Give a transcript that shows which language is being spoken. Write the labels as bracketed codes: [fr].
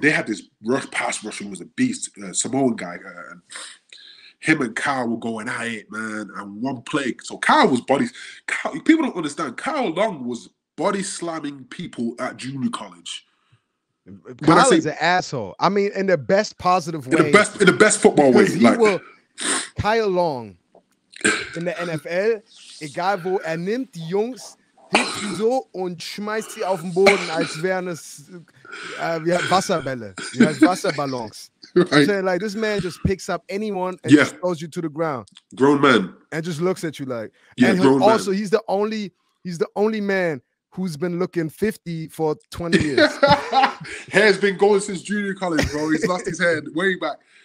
[en] They had this pass rushing was a beast, Samoan guy. Him and Kyle were going at it, man, and one play. So Kyle was people don't understand. Kyle Long was body slamming people at junior college. Kyle is an asshole. I mean, in the best positive way. In the best football way. [de] Kyle Long in der NFL, egal wo, nimmt die Jungs, hebt sie so und schmeißt sie auf den Boden, als wären es Wasserbälle, Wasserballons. [en] Right. So, like, this man just picks up anyone and just throws you to the ground. Grown man. And just looks at you like. And he's the only man who's been looking 50 for 20 years. Hair's been going since junior college, bro. He's lost his hair way back.